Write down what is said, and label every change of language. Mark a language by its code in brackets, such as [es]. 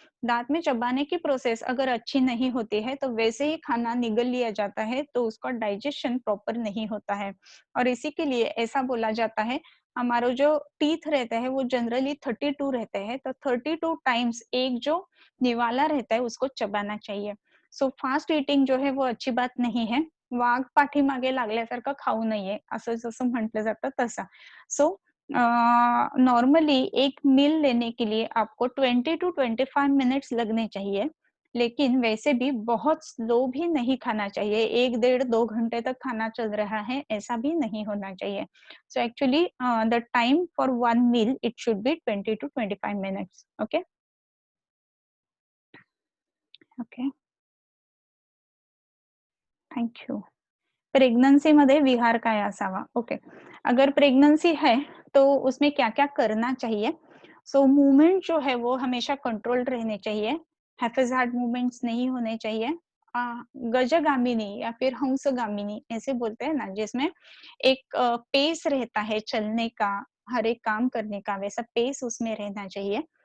[hi] दांत में चबाने की प्रोसेस अगर अच्छी नहीं होती है तो वैसे ही खाना निगल लिया जाता है तो उसका डाइजेशन प्रॉपर नहीं होता है। और इसी के लिए ऐसा बोला जाता है, हमारा जो टीथ रहता है वो जनरली 32 रहते हैं, तो 32 टाइम्स एक जो निवाला रहता है उसको चबाना चाहिए। [en] so fast eating [hi] जो है वो अच्छी बात नहीं है. [mr] वाघ पाठीमागे लागल्यासारखं खाऊ नये असं जसं म्हटलं जातं तसा. [hi] सो नॉर्मली एक मील लेने के लिए आपको 20 टू 25 मिनट्स लगने चाहिए, लेकिन वैसे भी बहुत स्लो भी नहीं खाना चाहिए। 1 डेढ़ 2 घंटे तक खाना चल रहा है, ऐसा भी नहीं होना चाहिए। [en] So actually the time for 1 meal it should be 20 to 25 minutes. Okay. Okay. Thank you. [mr] प्रेग्नन्सीमध्ये विहार काय असावा? [en] Okay. [hi] अगर प्रेग्नेंसी है तो उसमें क्या-क्या करना चाहिए? सो मूवमेंट जो है वो हमेशा कंट्रोल्ड रहने चाहिए, हैफेज़ार्ड मूवमेंट्स नहीं होने चाहिए। अ, गजगामिनी या फिर हंसगामिनी ऐसे बोलते हैं ना, जिसमें एक पेस रहता है चलने का, हर एक काम करने का, वैसा पेस उसमें रहना चाहिए।